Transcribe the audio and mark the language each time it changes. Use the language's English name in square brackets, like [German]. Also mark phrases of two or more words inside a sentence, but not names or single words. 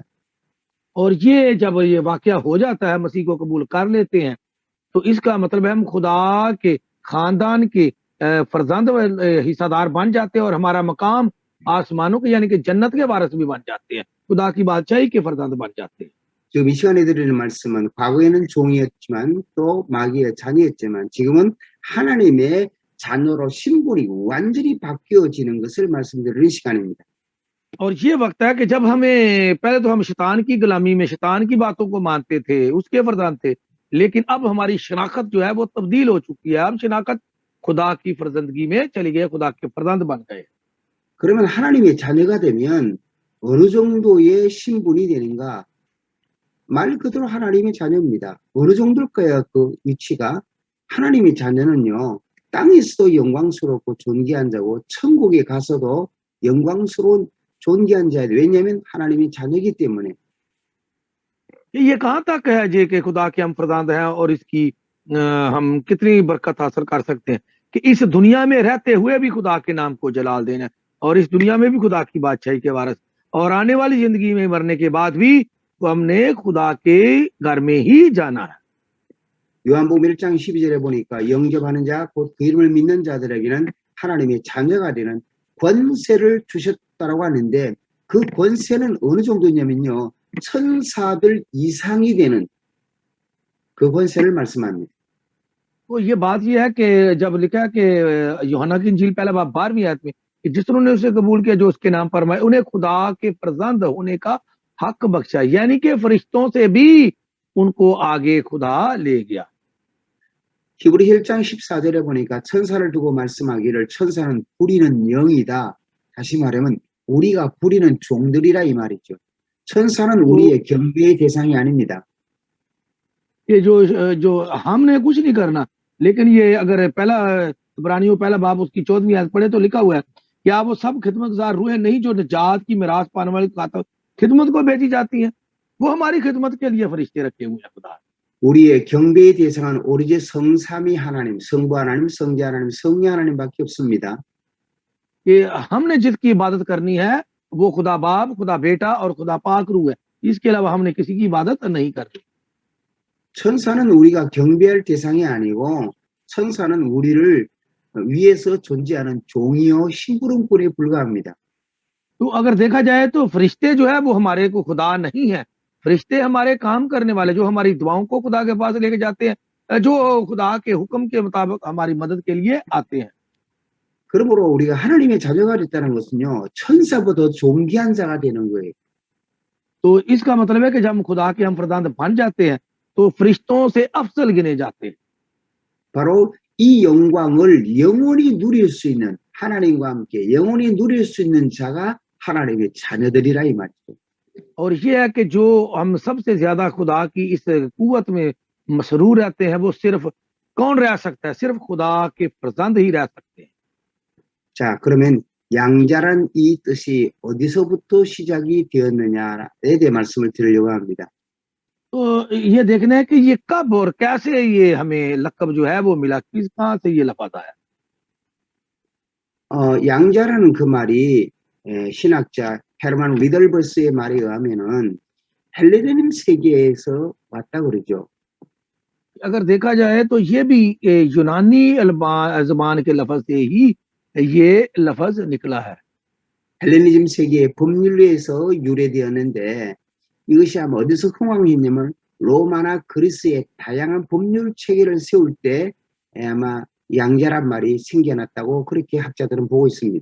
[Urdu] اور یہ جب یہ واقعہ ہو جاتا ہے، مسیح کو قبول کر لیتے ہیں، تو اس کا مطلب ہے ہم خدا کے خاندان کے فرزند حصہ دار بن جاتے ہیں اور ہمارا مقام آسمانوں کے یعنی کہ جنت کے وارث بھی بن جاتے ہیں، خدا کی بادشاہی کے فرزند بن جاتے ہیں. [Korean] 지금 이 시간에 드리는 말씀은 과거에는 종이었지만 또 마귀의 자녀였지만 지금은 하나님의 자녀로 신분이 완전히 바뀌어지는 것을 말씀드리는 시간입니다. [Urdu] اور یہ وقت ہے کہ جب ہمیں پہلے تو ہم شیطان کی غلامی میں شیطان کی باتوں کو مانتے تھے، اس کے فرزان تھے، لیکن اب ہماری شناخت جو ہے وہ تبدیل ہو چکی ہے. اب شناخت خدا کی فرزندگی میں چلی گئی، خدا کے فرزند بن گئے. [Korean] 그러면 하나님의 자녀가 되면 어느 정도의 신분이 되는가? 말 그대로 하나님의 자녀입니다. 어느 정도일까요? 그 위치가? 하나님의 자녀는요, 땅에서도 영광스럽고 존귀한 자고 천국에 가서도 영광스러운 존귀한 자예요. 왜냐하면 하나님의 자녀이기 때문에. [Urdu] یہ کہاں تک ہے جی کہ خدا کے ہم فرزند ہیں اور اس کی ہم کتنی برکت حاصل کر سکتے ہیں کہ اس دنیا میں رہتے ہوئے بھی خدا کے نام کو جلال دینا اور اس دنیا میں بھی خدا کی بادشاہی کے وارث اور آنے والی زندگی میں مرنے کے بعد بھی تو ہم نے خدا کے گھر میں ہی جانا ہے. [Korean] 요한복음 1장 12절에 보니까 영접하는 자, 곧 그 이름을 믿는 자들에게는 하나님의 자녀가 되는 권세를 주셨다라고 하는데 그 권세는 어느 정도냐면요. 천사들 이상이 되는 그 권세를 말씀합니다. [Urdu] تو یہ بات یہ ہے کہ جب لکھا ہے کہ یوحنا کی انجیل پہلا باب 12ویں آیت میں کہ جس نے اسے قبول کیا جو اس کے نام فرمائے انہیں خدا کے فرزند ہونے کا حق بخشا، یعنی کہ فرشتوں سے بھی ان کو آگے خدا لے گیا. [Korean] 히브리 1장 14절에 보니까 천사를 두고 말씀하기를 천사는 부리는 영이다. 다시 말하면 우리가 부리는 종들이라 이 말이죠. 천사는 우리의 경배의 대상이 아닙니다. [Urdu] یہ جو ہم نے کچھ نہیں کرنا، لیکن یہ اگر پہلا عبرانیوں پہلا باب اس کی 14ویں آیت پڑھے تو لکھا ہوا ہے کہ آپ وہ سب خدمتگار روحیں نہیں جو نجات کی میراث پانے والی خدمت کو بھیجی جاتی ہیں، وہ ہماری خدمت کے لیے فرشتے رکھے ہوئے ہیں خدا. [Korean] 우리의 경배의 대상은 오로지 성삼위 하나님, 성부 하나님, 성자 하나님, 성령 하나님밖에 없습니다. [Urdu] کہ ہم نے جس کی عبادت کرنی ہے وہ خدا باپ، خدا بیٹا اور خدا پاک روح ہے، اس کے علاوہ ہم نے کسی کی عبادت نہیں کرنی. [Korean] 천사는 우리가 경배할 대상이 아니고 천사는 우리를 위에서 존재하는 종이요 심부름꾼에 불과합니다. [Urdu] تو اگر دیکھا جائے تو فرشتے جو ہے وہ ہمارے کو خدا نہیں ہے، فرشتے ہمارے کام کرنے والے جو ہماری دعاؤں کو خدا کے پاس لے کے جاتے ہیں، جو خدا کے حکم کے مطابق ہماری مدد کے لیے آتے ہیں. [Korean] 그러므로 우리가 하나님의 자녀가 됐다는 것은요 천사보다 존귀한 자가 되는 거예요. [Urdu] تو اس کا مطلب ہے کہ جب ہم خدا کے ہم فرزند بن جاتے ہیں تو فرشتوں سے افضل گنے جاتے ہیں. [Korean] 바로 이 영광을 영원히 누릴 수 있는 하나님과 함께 영원히 누릴 수 있는 자가 하나님의 자녀들이라 이 말이죠. [Urdu] اور یہ ہے کہ جو ہم سب سے زیادہ خدا کی اس قوت میں مسرور رہتے ہیں وہ صرف کون رہ سکتا ہے، صرف خدا کے فرزند ہی رہ سکتے ہیں. [Korean] 자, 그러면 양자란 이 뜻이 어디서부터 시작이 되었느냐에 대해 말씀을 드리려고 합니다. [Urdu] تو یہ دیکھنا ہے کہ یہ کب اور کیسے یہ ہمیں لقب جو ہے وہ ملا، کس کہاں سے یہ لفظ آیا. [Korean] 양자라는 그 말이 신학자 헤르만 리덜버스의 말에 의하면은 헬레니즘 세계에서 왔다 그러죠. [Urdu] اگر دیکھا جائے تو یہ بھی یونانی زبان کے لفظ سے ہی یہ لفظ نکلا ہے. [Korean] 헬레니즘 세계의 법률에서 유래되었는데 이것이 아마 어디서 흥황했냐면 로마나 그리스의 다양한 법률 체계를 세울 때 아마 양자란 말이 생겨났다고 그렇게 학자들은 보고 있습니다.